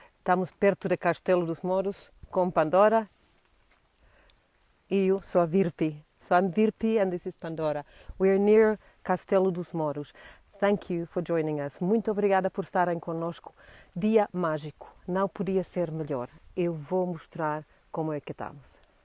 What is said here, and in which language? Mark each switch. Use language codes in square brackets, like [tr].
[pt] Estamos perto do Castelo dos Mouros com Pandora. Eu sou a Virpi. [en] So I'm Virpi and this is Pandora. We're near Castelo dos Mouros. Thank you for joining us. [pt] Muito obrigada por estarem conosco. Dia mágico. Não podia ser melhor. Eu vou mostrar como é que estamos.